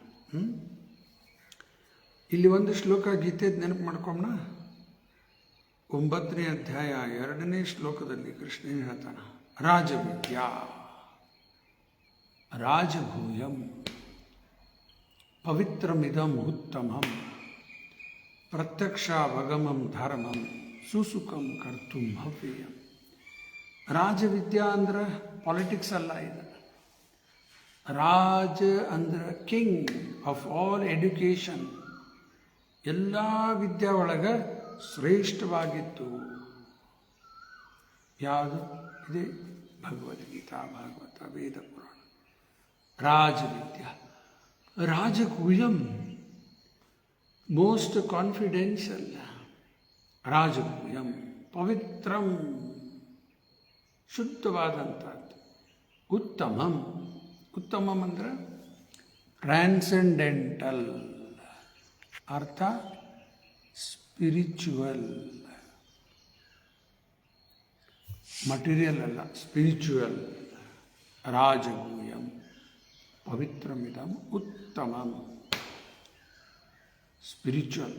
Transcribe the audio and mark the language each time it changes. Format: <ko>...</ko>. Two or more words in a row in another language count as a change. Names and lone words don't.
<kn>ಇಲ್ಲಿ ಒಂದು ಶ್ಲೋಕ ಗೀತೆದು ನೆನಪು ಮಾಡ್ಕೊಂಡ. 9ನೇ ಅಧ್ಯಾಯ 2ನೇ ಶ್ಲೋಕದಲ್ಲಿ ಕೃಷ್ಣ ಏನು ಹೇಳ್ತಾನ,</kn> <sa>ರಾಜವಿದ್ಯಾ ರಾಜಭೂಯಂ ಪವಿತ್ರಮಿದಂ ಉತ್ತಮಂ ಪ್ರತ್ಯಕ್ಷಾವಗಮಂ ಧರ್ಮಂ ಸುಸುಖಂ ಕರ್ತುಂ ಭವ್ಯಂ.</sa> <kn>ರಾಜವಿದ್ಯಾ ಅಂದ್ರೆ ಪಾಲಿಟಿಕ್ಸ್ ಅಲ್ಲ, ಇದು ರಾಜ ಅಂದ್ರೆ</kn> <en>king of all education.</en> <kn>ಎಲ್ಲ ವಿದ್ಯೆ ಒಳಗೆ ಶ್ರೇಷ್ಠವಾಗಿತ್ತು ಯಾವುದು? ಇದೆ ಭಗವದ್ಗೀತಾ, ಭಾಗವತ, ವೇದ ಪುರಾಣ.</kn> <sa>ರಾಜವಿದ್ಯಾ ರಾಜಗುಹ್ಯಂ,</sa> <en>most confidential.</en> <sa>ರಾಜಗುಹ್ಯಂ ಪವಿತ್ರಂ, ಶುದ್ಧವಾದಂಥದ್ದು. ಉತ್ತಮಂ, ಉತ್ತಮಂ</sa> <kn>ಅಂದರೆ ಟ್ರಾನ್ಸೆಂಡೆಂಟಲ್, ಅರ್ಥ</kn> <en>spiritual, material</en> <kn>ಅಲ್ಲ, ಸ್ಪಿರಿಚುವಲ್.</kn> <sa>ರಾಜಗೂಯಂ ಪವಿತ್ರಮಿದಂ ಉತ್ತಮಂ, ಸ್ಪಿರಿಚುವಲ್.</sa>